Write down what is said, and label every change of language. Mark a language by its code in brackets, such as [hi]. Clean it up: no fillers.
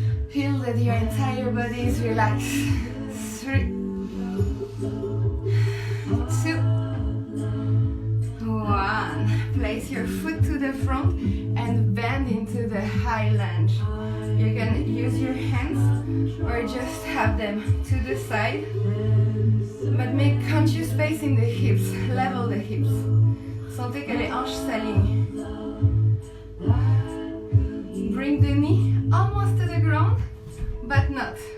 [en] Feel that your entire body is relaxed. 3, 2, 1. Place your foot to the front and bend into the high lunge. You can use your hands or just have them to the side, but make conscious space in the hips. Level the hips. [fr] Sentez que les hanches s'alignent. [en] Bring the knee almost to the ground, but not.